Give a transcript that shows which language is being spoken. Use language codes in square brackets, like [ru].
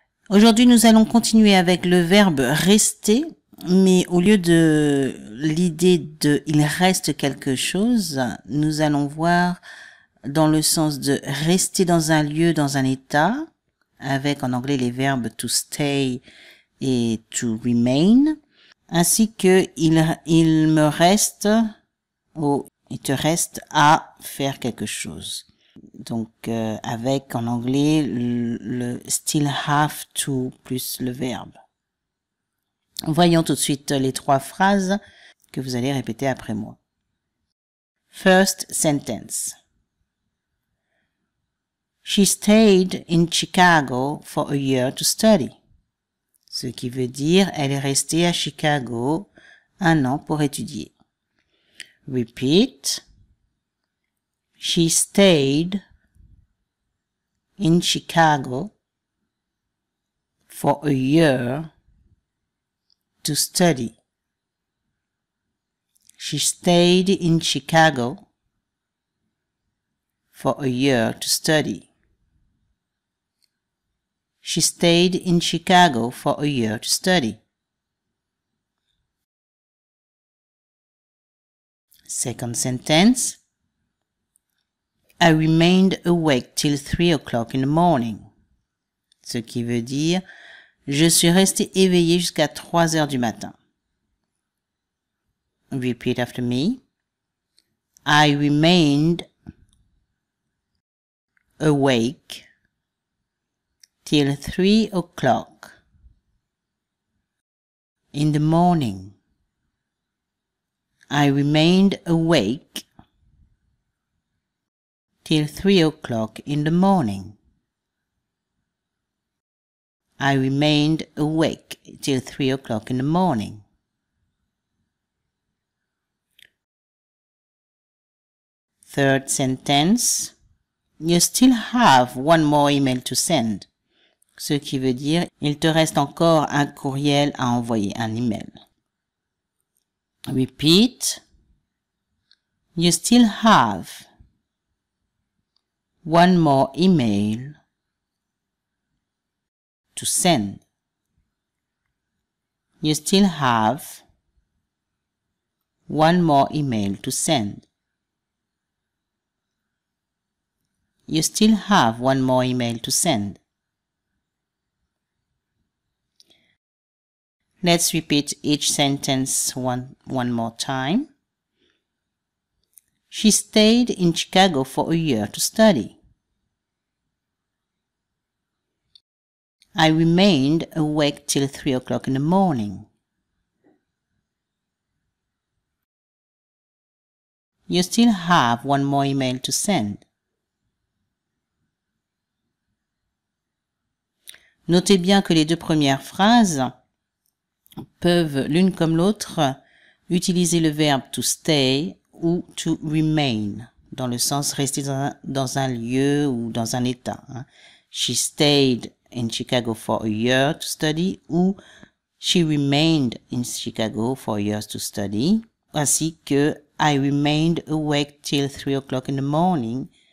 [fr] Aujourd'hui, nous allons continuer avec le verbe rester, mais au lieu de l'idée de il reste quelque chose, nous allons voir dans le sens de rester dans un lieu, dans un état, avec en anglais les verbes to stay et to remain, ainsi que il me reste ou il te reste à faire quelque chose. Donc avec en anglais le still have to plus le verbe. Voyons tout de suite les trois phrases que vous allez répéter après moi. [en] First sentence. She stayed in Chicago for a year to study. [fr] Ce qui veut dire elle est restée à Chicago 1 an pour étudier. [en] Repeat. She stayed in Chicago for a year to study. She stayed in Chicago for a year to study. She stayed in Chicago for a year to study. Second sentence. I remained awake till 3 o'clock in the morning. [fr] Ce qui veut dire, je suis resté éveillé jusqu'à 3 heures du matin. [en] Repeat after me. I remained awake till 3 o'clock in the morning. I remained awake till 3 o'clock in the morning. I remained awake till 3 o'clock in the morning. Third sentence. You still have one more email to send. [fr] Ce qui veut dire, il te reste encore un courriel à envoyer, un email. [en] Repeat. You still have one more email to send. You still have one more email to send. You still have one more email to send. Let's repeat each sentence one more time. She stayed in Chicago for a year to study. I remained awake till 3 o'clock in the morning. You still have one more email to send. [fr] Notez bien que les deux premières phrases peuvent, l'une comme l'autre, utiliser le verbe to stay ou to remain, dans le sens rester dans un lieu ou dans un état. [en] She stayed in Chicago for a year to study ou she remained in Chicago for years to study, [fr] ainsi que [en] I remained awake till 3 o'clock in the morning.